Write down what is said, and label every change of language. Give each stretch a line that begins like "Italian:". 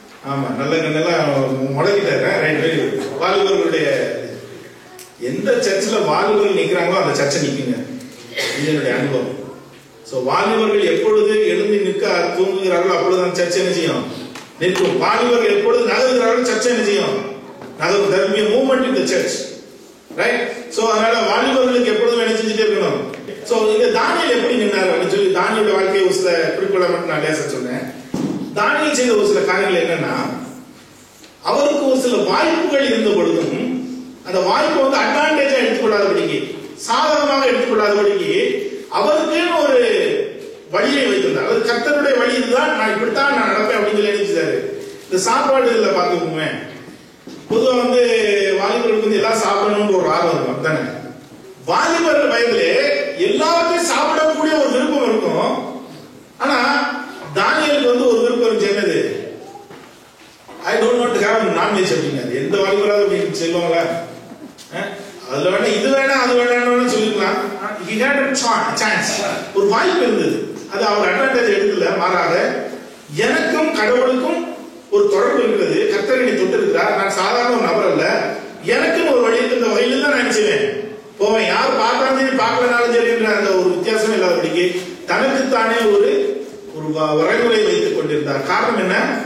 Tamil: ஆமா, நல்ல கண்ணெல்லாம் முழங்கிட்டாரு. வாலிபர்களுடைய எந்த சர்ச்சில் வாலிபர்கள் நிற்கிறாங்களோ அந்த சர்ச்சை நிற்குங்க. இது என்னுடைய அனுபவம். சோ வாலிபர்கள் எப்பொழுது எழுந்து நிற்க தூங்குகிறார்களோ அப்பொழுது அந்த சர்ச்சை என்ன செய்யும்? நிற்கும். வாலிபர்கள் எப்பொழுது நகர்கிறார்களோ சர்ச்சை என்ன செய்யும்? நகரும்.
English: there will be a movement in the church, right?
Tamil: So அதனால வாலிபர்களுக்கு எப்பொழுதும் என்ன செஞ்சுட்டே இருக்கணும். சோ இந்த தானியேல் எப்படி நின்னாரு அப்படின்னு சொல்லி தானியேலுடைய வாழ்க்கையை ஒரு சில குறிப்பிட மட்டும் நான் லேசா சொன்னேன். தானியேல் செய்த ஒரு சில காரியங்கள் என்னன்னா, அவருக்கு ஒரு சில வாய்ப்புகள் இருந்த பொழுதும் அந்த வாய்ப்பை அட்வான்டேஜா எடுத்துக்கொள்ளாதபடிக்கு, சாதகமாக எடுத்துக்கொள்ளாதபடிக்கு அவருக்கு ஒரு வழியை வைத்திருந்தார். அது கர்த்தருடைய வழி, இதுதான், நான் இப்படித்தான் நான் நடப்பேன் அப்படின்னு சொல்லி நினைச்சாரு. இந்த சாப்பாடு இதுல பாத்துக்கோங்க. பொதுவா வாலிபர்களுக்கு எல்லாம் சாப்பிடணும்னு ஒரு ஆர்வம் இருக்கும், தானே? வாலிபர்கள் வயதிலே எல்லாத்தையும் சாப்பிடக்கூடிய ஒரு விருப்பம் இருக்கும். ஆனா தானியேலுக்கு ஒரு விருப்பம் இருந்துச்சு. என்னது?
English: I don't want to have non veg
Tamil: அப்படிங்கிறது. எந்த வாலிபராவது அப்படின்னு சொல்லுவாங்களா? அதுல வேணா இது வேணா அது வேணாம்னு சொல்லிக்கலாம்.
English: he had a chance,
Tamil: ஒரு வாய்ப்பு இருந்தது. அது அவர் அட்வான்டேஜ் எடுக்கல. மாறாக எனக்கும் கடவுளுக்கும் ஒரு தொடர்பு இருக்கிறது. கர்த்தர் என்னை தொட்டு இருக்கிறார். நான் சாதாரண ஒரு நபர் அல்ல. எனக்குன்னு ஒரு வழி இருக்கிற வகையில் தான் நான் நினைச்சுவேன் போவேன். யார் பார்த்தாலும் சரி பார்க்கலனாலும் சரி என்ற அந்த ஒரு வித்தியாசம் இல்லாதபடிக்கு தனக்குத்தானே ஒரு வரைமுறை வைத்துக் கொண்டிருந்தார். காரணம் என்ன?